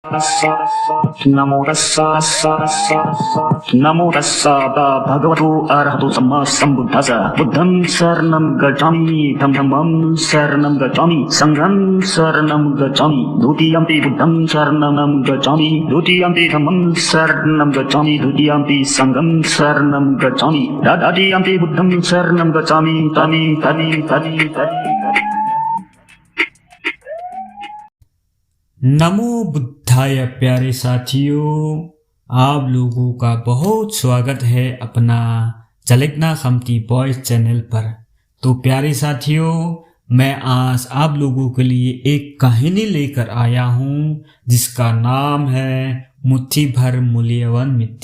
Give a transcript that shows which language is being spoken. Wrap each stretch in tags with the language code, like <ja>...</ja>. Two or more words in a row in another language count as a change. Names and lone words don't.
<pi>नमो तस्सा भगवतो अरहतो सम्मा सम्बुद्धस्स बुद्धं शरणं गच्छामि धम्मं शरणं गच्छामि संघं शरणं गच्छामि द्वितीयम्पि बुद्धं शरणं गच्छामि द्वितीयम्पि धम्मं शरणं गच्छामि द्वितीयम्पि संघं शरणं गच्छामि तृतीयम्पि बुद्धं शरणं गच्छामि तनि नमो बुद्धाय।</pi> <hi>प्यारे साथियों, आप लोगों का बहुत स्वागत है अपना जलेगना खमती बॉयज चैनल पर। तो प्यारे साथियों, मैं आज आप लोगों के लिए एक कहानी लेकर आया हूँ जिसका नाम है मुट्ठी भर मूल्यवान मिट्टी।</hi>